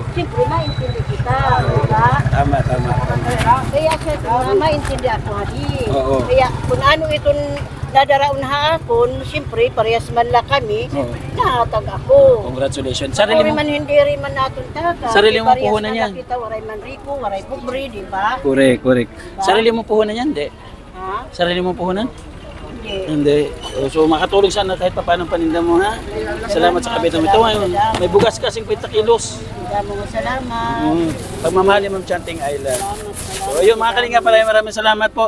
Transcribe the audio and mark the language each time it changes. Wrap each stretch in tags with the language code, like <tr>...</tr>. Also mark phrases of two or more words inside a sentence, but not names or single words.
<tl>Siyempre, maintindihan kita. Diba? Tama. Kaya siya, maintindihan ako hadi. Oo. Kaya kung ano itong dadaraon hapon, siyempre, parehas man lang kami, Oo. nahatag ako. Congratulations. Sarili Sarili mo. man hindi rin man natin taga. Sarili mo Parehas puhunan na yan.</tl> <war>Kita, waray man riko, waray pobre, di ba?</war> <tl>Correct. Sarili mo puhunan yan, hindi? Ha? Sarili mo puhunan? Hindi. Hindi. So makatulong sana kahit pa paano paninda mo, ha? Salamat sa kapitan mo. Ito ngayon, may bugas ka 50 kilos.</tl> <war>Damo mo salamat.</war> <tl>Pagmamahal ni Ma'am Chanting Island. So ayun mga kalinga pala, maraming salamat po.</tl>